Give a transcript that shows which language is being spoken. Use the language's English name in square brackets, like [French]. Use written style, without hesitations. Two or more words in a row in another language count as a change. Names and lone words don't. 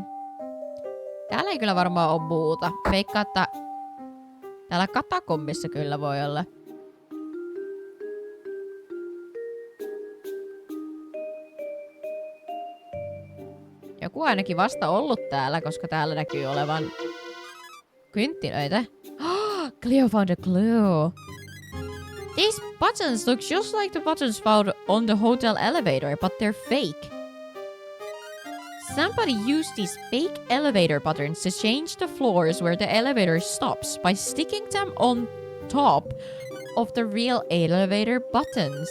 [Finnish] Täällä ei kyllä varmaan ole muuta. Veikkaa, että täällä katakombissa kyllä voi olla. Joku ainakin vasta ollut täällä, koska täällä näkyy olevan kynttilöitä. [English] Cleo found a clue. These buttons look just like the buttons found on the hotel elevator, but they're fake. Somebody used these fake elevator buttons to change the floors where the elevator stops by sticking them on top of the real elevator buttons.